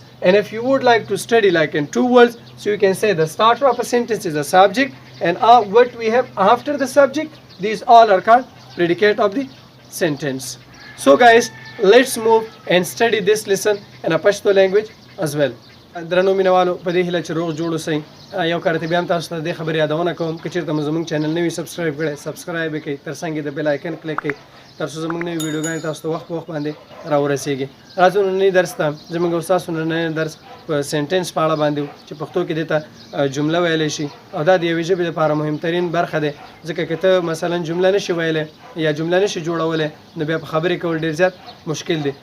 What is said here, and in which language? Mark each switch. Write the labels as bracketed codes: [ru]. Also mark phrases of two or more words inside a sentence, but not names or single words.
[en] And if you would like to study like in two words, so you can say the starter of a sentence is a subject, and what we have after the subject, these all are called predicate of the sentence. So guys, let's move and study this lesson in a Pashto language as well. [ps] درنو مینوالو په دې هیله چې روغ جوړ اوسئ. یو کارته بیا هم تاسو ته د خبرې یادونه کوم که چېرته مو زموږ چینل نوي سبسکرایب کړی سبسکرایب یې کړئ تر څنګ یې د بیل آیکن کلیک کړئ تر څو زموږ نوي ویډیوګانې تاسو ته وخت په وخت باندې راورسیږي. راځو ننني درس ته. زموږ او ستاسو نننی درس په سینټنس په اړه باندې چې پښتو کې دې ته جمله ویلی شي او دا د یوې ژبې لپاره مهمترین برخه دی ځکه که ته مثلا جمله نشي ویلی یا جمله نشي جوړولی نو بیا په خبرې کول ډېر زیات مشکل دی.